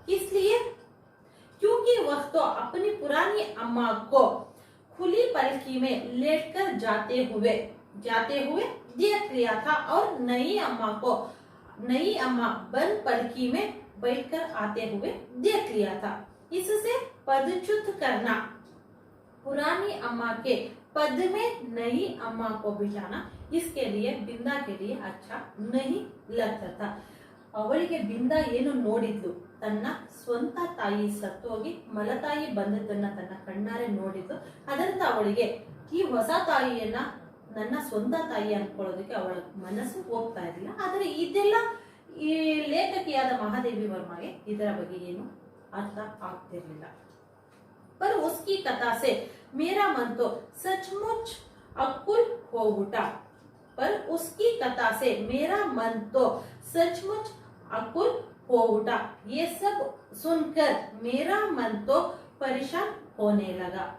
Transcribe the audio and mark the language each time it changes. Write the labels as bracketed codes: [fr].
[hi] इसलिए क्योंकि वह तो अपनी पुरानी अम्मा को खुली पलकी में लेटकर जाते हुए देख लिया था और नई अम्मा बंद पलकी में बैठकर आते हुए देख लिया था. इससे पदच्युत करना, पुरानी अम्मा के पद में नई अम्मा को बिठाना, इसके लिए बिंदा के लिए अच्छा नहीं लगता था. [kn] ಅವಳಿಗೆ ಬಿಂದಾ ಏನು ನೋಡಿದ್ಲು, ತನ್ನ ಸ್ವಂತ ತಾಯಿ ಸತ್ತೋಗಿ ಮಲತಾಯಿ ಬಂದದ್ದನ್ನ ತನ್ನ ಕಣ್ಣಾರೆ ನೋಡಿದ್ಲು. ಅದರಿಂದ ಅವಳಿಗೆ ಈ ಹೊಸ ತಾಯಿಯನ್ನ ನನ್ನ ಸ್ವಂತ ತಾಯಿ ಅನ್ಕೊಳ್ಳೋದಕ್ಕೆ ಅವಳ ಮನಸ್ಸು ಹೋಗ್ತಾ ಇರಲಿಲ್ಲ. ಆದರೆ ಇದೆಲ್ಲ ಈ ಲೇಖಕಿಯಾದ ಮಹಾದೇವಿ ವರ್ಮಾಗೆ ಇದರ ಬಗ್ಗೆ ಏನು ಅರ್ಥ ಆಗ್ತಿರ್ಲಿಲ್ಲ. [hi] पर उसकी कथा से मेरा मन तो सचमुच अकुल हो उठा. पर उसकी कथा से मेरा मन तो सचमुच अकुल हो उठा. ये सब सुनकर मेरा मन तो परेशान होने लगा.